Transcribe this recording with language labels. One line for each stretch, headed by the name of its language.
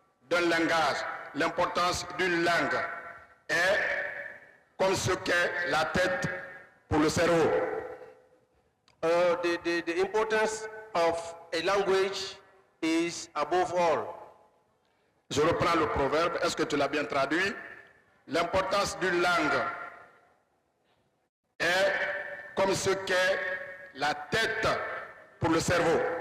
French: d'un langage, l'importance d'une langue est comme ce qu'est la tête pour le cerveau.
English: The importance of a language is above all.
French: Je reprends le proverbe, est-ce que tu l'as bien traduit? L'importance d'une langue est comme ce qu'est la tête pour le cerveau.